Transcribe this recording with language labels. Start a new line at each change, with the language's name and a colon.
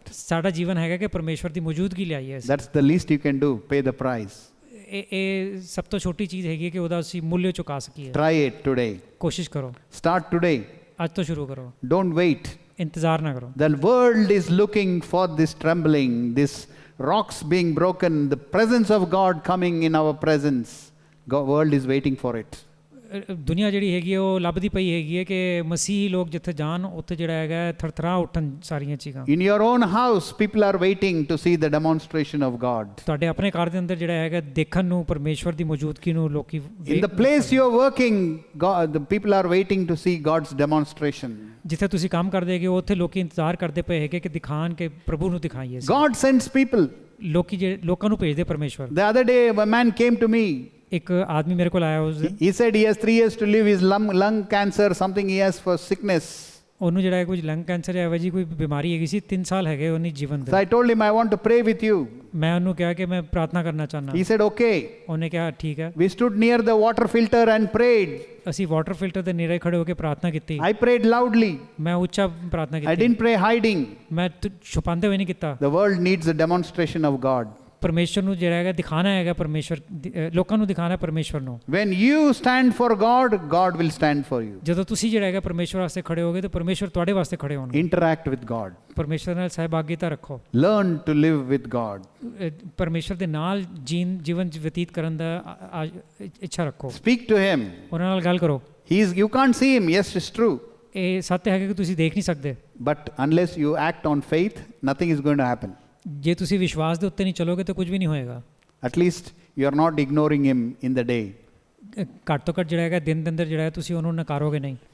Punjabi: ਸਾਡਾ ਜੀਵਨ ਹੈਗਾ ਕਿ ਪਰਮੇਸ਼ਵਰ ਦੀ ਮੌਜੂਦਗੀ ਲਿਆਈਏ।
English: That's the least you can do, pay the price.
Punjabi: ਇਹ ਸਭ ਤੋਂ ਛੋਟੀ ਚੀਜ਼ ਹੈਗੀ ਕਿ ਉਹਦਾ ਅਸੀਂ ਮੁੱਲ ਚੁਕਾ ਸਕੀਏ।
English: Try it today.
Punjabi: ਕੋਸ਼ਿਸ਼ ਕਰੋ।
English: Start today.
Punjabi: ਅੱਜ ਤੋਂ ਸ਼ੁਰੂ ਕਰੋ।
English: Don't wait.
Punjabi: ਇੰਤਜ਼ਾਰ ਨਾ ਕਰੋ।
English: The world is looking for this trembling, this rocks being broken, the presence of God coming in our presence. The world is waiting for it.
Punjabi: ਦੁਨੀਆ ਜਿਹੜੀ ਹੈਗੀ ਹੈ ਉਹ ਲੱਭਦੀ ਪਈ ਹੈਗੀ ਹੈ ਕਿ ਮਸੀਹੀ ਲੋਕ ਜਿੱਥੇ ਜਾਣ ਉੱਥੇ ਜਿਹੜਾ ਹੈਗਾ ਥਰਥਰਾ ਉੱਠਣ ਸਾਰੀਆਂ ਚੀਜ਼ਾਂ।
English: In your own house, people are waiting to see the demonstration of God.
Punjabi: ਤੁਹਾਡੇ ਆਪਣੇ ਘਰ ਦੇ ਅੰਦਰ ਜਿਹੜਾ ਹੈਗਾ ਦੇਖਣ ਨੂੰ ਪਰਮੇਸ਼ਵਰ ਦੀ ਮੌਜੂਦਗੀ ਨੂੰ ਲੋਕੀ।
English: In the place you are working, the people are waiting to see God's demonstration.
Punjabi: ਜਿੱਥੇ ਤੁਸੀਂ ਕੰਮ ਕਰਦੇ ਹੈਗੇ ਉੱਥੇ ਲੋਕੀ ਇੰਤਜ਼ਾਰ ਕਰਦੇ ਪਏ ਹੈਗੇ ਕਿ ਦਿਖਾਣ ਕੇ ਪ੍ਰਭੂ ਨੂੰ ਦਿਖਾਈਏ।
English: God sends people.
Punjabi: ਲੋਕਾਂ ਨੂੰ ਭੇਜਦੇ ਪਰਮੇਸ਼ਵਰ।
English: The other day, a man came to me.
Punjabi: ਇੱਕ ਆਦਮੀ ਮੇਰੇ ਕੋਲ ਆਇਆ ਉਸ ਦਿਨ।
English: He said he has 3 years to live. His lung cancer, something he has for sickness.
Punjabi: ਉਹਨੂੰ ਜਿਹੜਾ ਹੈ ਕੁਝ ਲੰਗ ਕੈਂਸਰ ਹੈ ਜੀ ਕੋਈ ਬਿਮਾਰੀ ਹੈਗੀ ਸੀ 3 ਸਾਲ ਹੈਗੇ ਉਹਨੇ ਜੀਵਨ ਦੇ।
English: So I told him I want to pray with you.
Punjabi: ਮੈਂ ਉਹਨੂੰ ਕਿਹਾ ਕਿ ਮੈਂ ਪ੍ਰਾਰਥਨਾ ਕਰਨਾ ਚਾਹੁੰਦਾ।
English: He said okay.
Punjabi: ਉਹਨੇ ਕਿਹਾ ਠੀਕ ਹੈ।
English: We stood near the water filter and prayed.
Punjabi: ਅਸੀਂ ਵਾਟਰ ਫਿਲਟਰ ਦੇ ਨੇੜੇ ਖੜੇ ਹੋ ਕੇ ਪ੍ਰਾਰਥਨਾ ਕੀਤੀ।
English: I prayed loudly.
Punjabi: ਮੈਂ ਉੱਚਾ ਪ੍ਰਾਰਥਨਾ ਕੀਤੀ।
English: I didn't pray hiding.
Punjabi: ਮੈਂ ਛੁਪਾਉਂਦੇ ਹੋਏ ਨਹੀਂ ਕੀਤਾ।
English: The world needs a demonstration of God.
Punjabi: ਪਰਮੇਸ਼ਵਰ ਨੂੰ ਜਿਹੜਾ ਹੈਗਾ ਦਿਖਾਣਾ ਹੈਗਾ ਪਰਮੇਸ਼ਵਰ ਲੋਕਾਂ ਨੂੰ ਦਿਖਾਣਾ ਪਰਮੇਸ਼ਵਰ ਨੂੰ।
English: When you stand for God, God will stand for you.
Punjabi: ਜਦੋਂ ਤੁਸੀਂ ਜਿਹੜਾ ਹੈਗਾ ਪਰਮੇਸ਼ਵਰ ਵਾਸਤੇ ਖੜੇ ਹੋਗੇ ਤਾਂ ਪਰਮੇਸ਼ਵਰ ਤੁਹਾਡੇ ਵਾਸਤੇ ਖੜੇ ਹੋਣਗੇ।
English: Interact with God.
Punjabi: ਪਰਮੇਸ਼ਵਰ ਨਾਲ ਸਹਿਭਾਗੀਤਾ ਰੱਖੋ।
English: Learn to live with God.
Punjabi: ਪਰਮੇਸ਼ਵਰ ਦੇ ਨਾਲ ਜੀਵਨ ਬਤੀਤ ਕਰਨ ਦਾ ਇੱਛਾ ਰੱਖੋ।
English: Speak to him.
Punjabi: ਉਹਨਾਂ ਨਾਲ ਗੱਲ ਕਰੋ।
English: You can't see him. Yes, it's true.
Punjabi: ਇਹ ਸੱਚ ਹੈਗਾ ਕਿ ਤੁਸੀਂ ਦੇਖ ਨਹੀਂ ਸਕਦੇ।
English: But unless you act on faith, nothing is going to happen.
Punjabi: ਜੇ ਤੁਸੀਂ ਵਿਸ਼ਵਾਸ ਦੇ ਉੱਤੇ ਨਹੀਂ ਚਲੋਗੇ ਤਾਂ ਕੁਝ ਵੀ ਨਹੀਂ ਹੋਏਗਾ।
English: At least you are not ignoring him in the day.
Punjabi: ਘੱਟ ਤੋਂ ਘੱਟ ਜਿਹੜਾ ਹੈਗਾ ਦਿਨ ਦੇ ਅੰਦਰ ਜਿਹੜਾ ਹੈ ਤੁਸੀਂ ਉਹਨੂੰ ਨਕਾਰੋਗੇ ਨਹੀਂ।